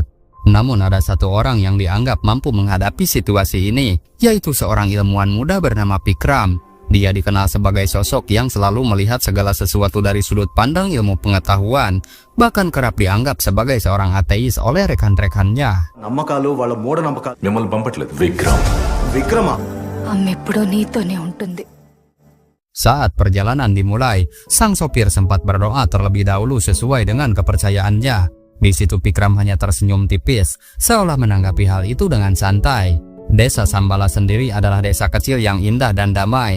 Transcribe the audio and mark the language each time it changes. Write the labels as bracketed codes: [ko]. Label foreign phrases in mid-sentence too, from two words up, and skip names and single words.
[id] Namun ada satu orang yang dianggap mampu menghadapi situasi ini, yaitu seorang ilmuwan muda bernama Pikram. Dia dikenal sebagai sosok yang selalu melihat segala sesuatu dari sudut pandang ilmu pengetahuan, bahkan kerap dianggap sebagai seorang ateis oleh rekan-rekannya. [te] నమ్మకాలు వాళ్ళ మూఢనమ్మకాలు మిమ్మల్ని పంపట్లేదు విక్రమ అమ్మెప్పుడూ నీతోనే ఉంటుంది. [id] Saat perjalanan dimulai, sang sopir sempat berdoa terlebih dahulu sesuai dengan kepercayaannya. Di situ Pikram hanya tersenyum tipis, seolah menanggapi hal itu dengan santai. Desa Sambala sendiri adalah desa kecil yang indah dan damai.